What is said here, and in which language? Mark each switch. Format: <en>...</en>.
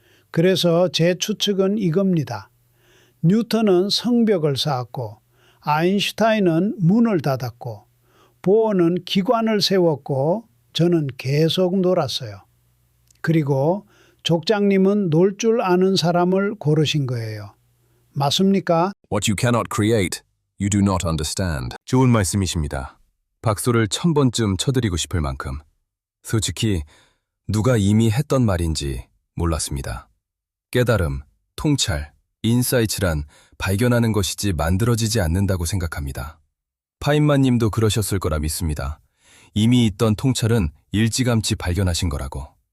<ko>그래서 제 추측은 이겁니다. 뉴턴은 성벽을 쌓았고 아인슈타인은 문을 닫았고 보어는 기관을 세웠고 저는 계속 놀았어요. 그리고 족장님은 놀 줄 아는 사람을 고르신 거예요. 맞습니까?</ko> <en>What you cannot create, you do not understand.</en> <ko>좋은 말씀이십니다. 박수를 1000번쯤 쳐드리고 싶을 만큼. 솔직히 누가 이미 했던 말인지 몰랐습니다. 깨달음, 통찰, 인사이츠란 발견하는 것이지 만들어지지 않는다고 생각합니다. 파인만 님도 그러셨을 거라 믿습니다. 이미 있던 통찰은 일찌감치 발견하신 거라고.</ko>